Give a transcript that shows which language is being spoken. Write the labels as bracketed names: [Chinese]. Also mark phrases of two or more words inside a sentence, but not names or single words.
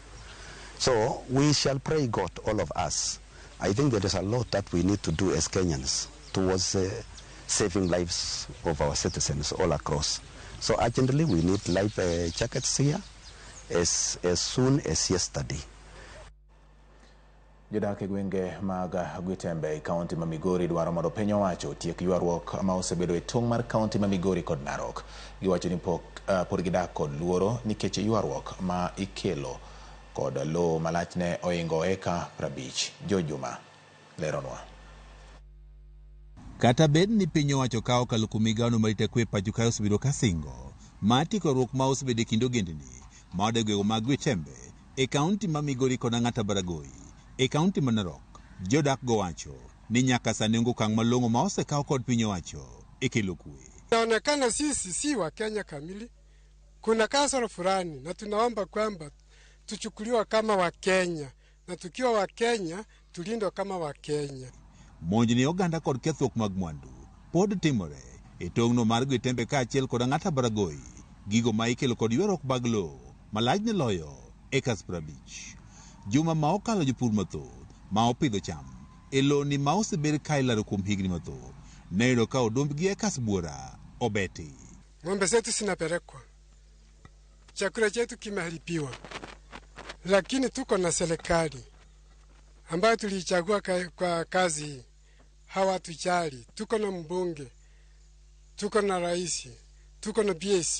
[English] So we shall pray God, all of us. I think there is a lot that we need to do as Kenyans towards saving lives of our citizens all across. So urgently we need life jackets here as soon as yesterday. [Luo (Kenya and Tanzania)] Jodak gwenge mag Gwitembe kaunti ma Migori dwaro mondo piny owacho tiek ywaruok ma osebedo e tong' mar kaunti ma Migori kod Narok. Giwacho ni pod gidak kod luoro nikech ywaruok ma ikelo kod lowo malachne oingo eka 50. Jojuma leronwa. Kata bed ni piny owacho kawo kalo kuom migao marito kwe pacho kae osebedo ka singo matikoruok ma osebedo e kind ogendni ma odegwego mag Gwitembe e kaunti ma Migori kod Ang'ata Baragoi e kaunti ma Narok. Jodak go wacho ni nyaka sani onge okang' malong'o ma osekaw kod piny owacho e kelo kwe. [Swahili] Inaonekana sisi si wa Kenya kamili, kuna kasoro fulani, na tunaomba kwamba tuchukuliwa kama wa Kenya, na tukiwa wa Kenya tulindwe kama wa Kenya. [Luo (Kenya and Tanzania)] Monj ni oganda kod kethruok mag mwandu pod timore e tong'no mar Gwitembe kaachiel kod Ang'ata Baragoi, gigo ma ikelo kod ywaruok mag lowo malachne loyo ekas 50. Juma ma okalo jopur mathoth ma opidho cham e loni ma osebed ka ilaro kuom higni mathoth neyudo ka odombgi ekas buora obeti. [Swahili] Ng'ombe zetu zinapelekwa, chakula chetu kimeharibiwa, lakini tuko na serikali ambayo tulichagua kwa kazi hii. Hawatujali. Tuko na mbunge, tuko na rais, tuko na BS.